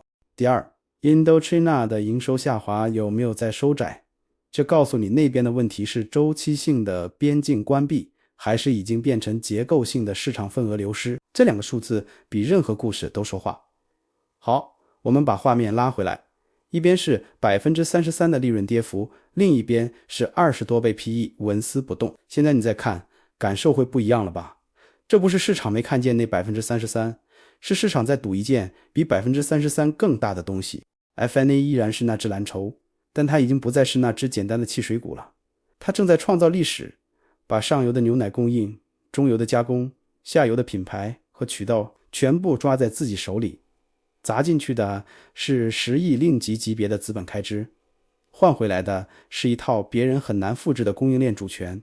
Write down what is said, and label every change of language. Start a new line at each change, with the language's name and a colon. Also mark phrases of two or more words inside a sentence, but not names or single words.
Chinese: 第二， Indochina 的營收下滑有沒有在收窄，這告訴你那邊的問題是周期性的邊境關閉，還是已經變成結構性的市場份額流失。這2個數字比任何故事都說話。好，我們把畫面拉回來，一邊是 33% 的利潤跌幅，另一邊是20多倍 PE 紋絲不動。現在你再看，感受會不一樣了吧？這不是市場沒看見那 33%， 是市場在賭一件比 33% 更大的東西。 F&A 依然是那只藍籌，但它已經不再是那只簡單的汽水股了，它正在創造歷史，把上游的牛奶供應、中游的加工、下游的品牌和渠道全部抓在自己手裡，砸進去的是10億令吉級別的資本開支，換回來的是一套別人很難複製的供應鏈主權。